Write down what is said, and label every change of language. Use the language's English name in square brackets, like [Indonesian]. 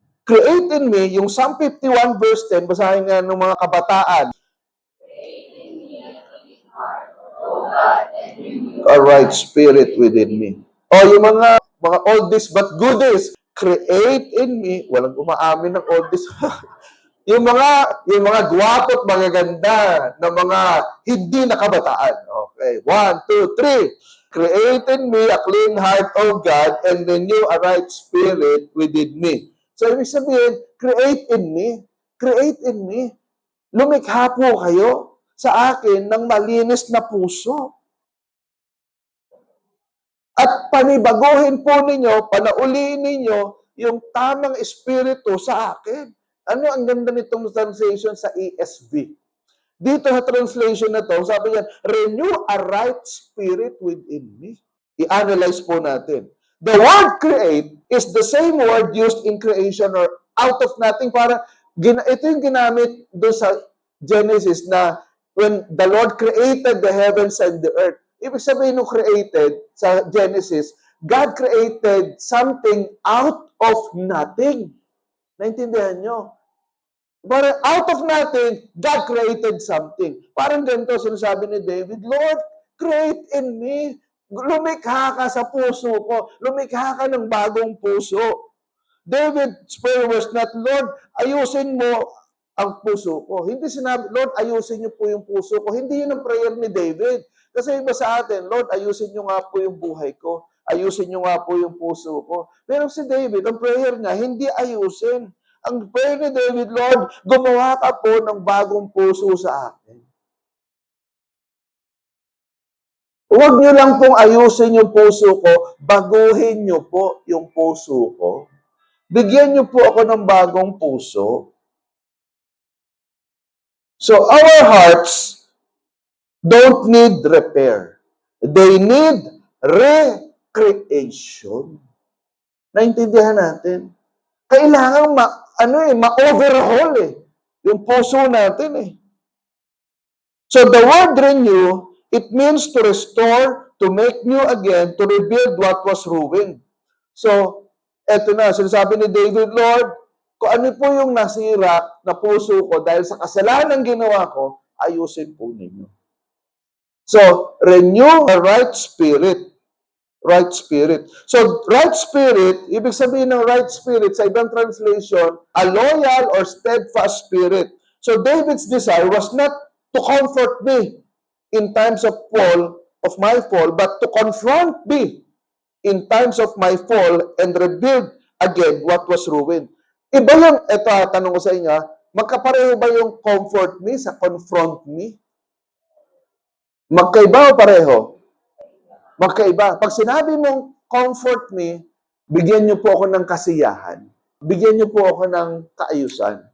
[English] Create in me, [Filipino] yung Psalm 51 verse 10, basahin nga ng mga kabataan. [English] A right spirit within me. [Filipino] O yung mga [English] oldies but goodies, create in me, [Filipino] walang umaamin ng oldies. yung mga gwapo at magaganda na mga hindi nakabataan. [English] Okay, 1, 2, 3. Create in me a clean heart, O God, and renew a right spirit within me. So, [Filipino] ibig sabihin, [English] create in me. Create in me. [Filipino] Lumikha po kayo sa akin ng malinis na puso. At panibaguhin po ninyo, panauliin ninyo yung tamang espiritu sa akin. Ano ang ganda nitong translation sa ESV? Dito sa translation na to, sabi niya, [English] renew a right spirit within me. [Filipino] I-analyze po natin. [English] The word create is the same word used in creation or out of nothing. [Filipino] Ito yung ginamit doon sa Genesis na [English] when the Lord created the heavens and the earth. [Filipino] Ibig sabihin nung [English] created sa Genesis, God created something out of nothing. [Filipino] Naintindihan nyo? [English] But out of nothing, God created something. [Filipino] Parang ganito sinasabi ni David, [English] Lord, create in me. [Filipino] Lumikha ka sa puso ko. Lumikha ka ng bagong puso. [English] David's prayer was not, Lord, [Filipino] ayusin mo ang puso ko. Hindi sinabi, Lord, ayusin niyo po yung puso ko. Hindi yun ang prayer ni David. Kasi iba sa atin, Lord, ayusin niyo nga po yung buhay ko. Ayusin niyo nga po yung puso ko. Pero si David, ang prayer niya, hindi ayusin. Ang prayer ni David, Lord, gumawa ka po ng bagong puso sa akin. Huwag niyo lang pong ayusin yung puso ko, baguhin niyo po yung puso ko. Bigyan niyo po ako ng bagong puso. [English] So our hearts don't need repair. They need recreation. [Filipino] Naintindihan natin? Kailangan ma-overhaul yung puso natin [English] So the word renew, it means to restore, to make new again, to rebuild what was ruined. [Filipino] So, eto na, sinasabi ni David, Lord, kung ano po yung nasira na puso ko dahil sa kasalanan ginawa ko, ayusin po ninyo. [English] So, renew a right spirit. Right spirit. So, right spirit, [Filipino] ibig sabihin ng [English] right spirit, [Filipino] sa ibang translation, [English] a loyal or steadfast spirit. So, David's desire was not to comfort me in times of my fall, but to confront me in times of my fall and rebuild again what was ruined. [Filipino] Iba yung, ito tanong ko sa inyo, magkapareho ba yung [English] comfort me [Filipino] sa [English] confront me? [Filipino] Magkaiba o pareho? Magkaiba. Pag sinabi mong [English] comfort me, [Filipino] bigyan niyo po ako ng kasiyahan. Bigyan niyo po ako ng kaayusan.